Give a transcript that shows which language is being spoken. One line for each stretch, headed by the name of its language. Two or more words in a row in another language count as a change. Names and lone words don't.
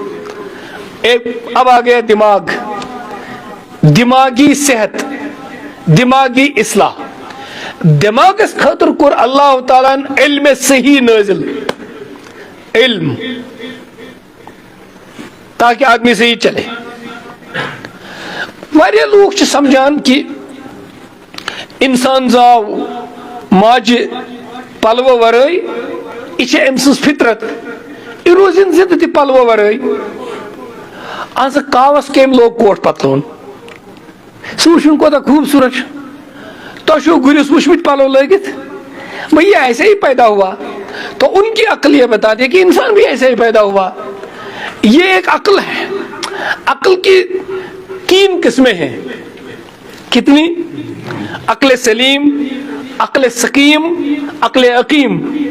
Urdu: اب آ گیا دماغ, دماغی صحت, دماغی اصلاح.
Kashmiri: دماغ اس خاطر کر اللہ تعالیٰ علم صحیح نازل, علم
Urdu: تاکہ آدمی صحیح چلے.
Kashmiri: واریاہ لوگ چھ سمجھان کہ انسان زاو ماجہ پلو ورٲے, یہ چھ أمۍ سٕنٛز فطرت, یہ روزن زندہ تہ پلو ورٲے. آج کاوس کم لوگ کوٹ پتلون, سہ وچھن کوتاہ خوبصورت. تو چھو گرس وچھمت پلو لگت,
Urdu: بھئی ایسے ہی پیدا ہوا. تو ان کی عقل یہ بتاتی ہے کہ انسان بھی ایسے ہی پیدا ہوا. یہ ایک عقل ہے. عقل کی 3 قسمیں ہیں. کتنی؟ عقل سلیم, عقل سقیم, عقل عقیم.